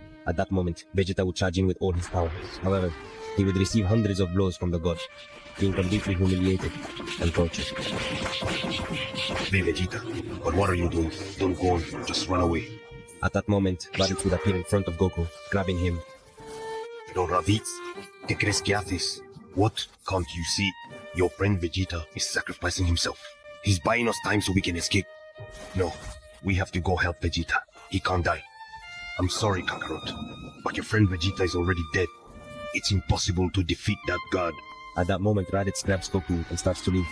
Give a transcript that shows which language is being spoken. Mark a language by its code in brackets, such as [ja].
[en] At that moment, Vegeta would charge in with all his power. However, he would receive hundreds of blows from the god, being completely humiliated and tortured. Hey Vegeta, but what are you doing? Don't go on, just run away. At that moment, Raditz would appear in front of Goku, grabbing him. [es] No, Raditz, ¿qué crees que haces? [en] What? Can't you see? Your friend Vegeta is sacrificing himself. He's buying us time so we can escape. No, we have to go help Vegeta. He can't die. I'm sorry, Kakarot, but your friend Vegeta is already dead. It's impossible to defeat that god. At that moment, Raditz grabs Goku and starts to leave.